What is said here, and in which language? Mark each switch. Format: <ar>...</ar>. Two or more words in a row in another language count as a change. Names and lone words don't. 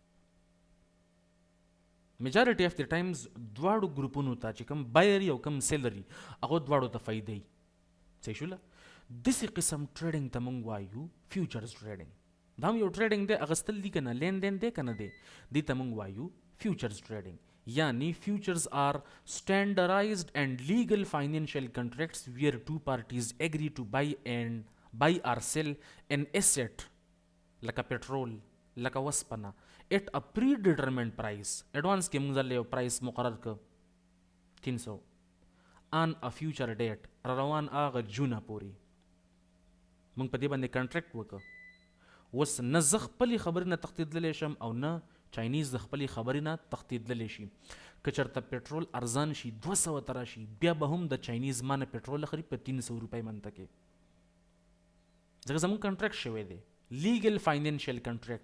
<en>majority of the times</en> <ps>دواړو ګروپونو ته چې کوم بایري او کوم سیلري هغو دواړو ته فایده وي. صحیح شوله؟ داسې قسم ټریډنګ ته موږ وایو</ps> <en>futures trading.</en> <ps>دا هم یو ټریډنګ دی، اغستل دي که نه، لین دین دی که نه دی، دې ته موږ وایو</ps> <en>futures trading. یعنی futures are standardized and legal financial contracts where two parties agree to buy or sell an asset</en> <ps>لکه petrol، لکه وسپنه</ps> <en>at a predetermined price.</en> <ps>advance کې موږ ځل یو پرایس مقرر کړ 300</ps> <en>on a future date</en> <ps>را روان هغه جونه پورې موږ په دې باندې کنټریکټ وکړ. اوس نه زه خپلې خبرې نه تښتېدلی شم او نه چاینیز د خپلې خبرې نه تښتېدلی شي. که چېرته پېټرول ارزان شي 200 ته راشي، بیا به هم د چاینیز ما نه پېټرول اخلي په 300 روپۍ منته کې، ځکه زموږ کنټریکټ شوی دی،</ps> <en>legal financial contract.</en>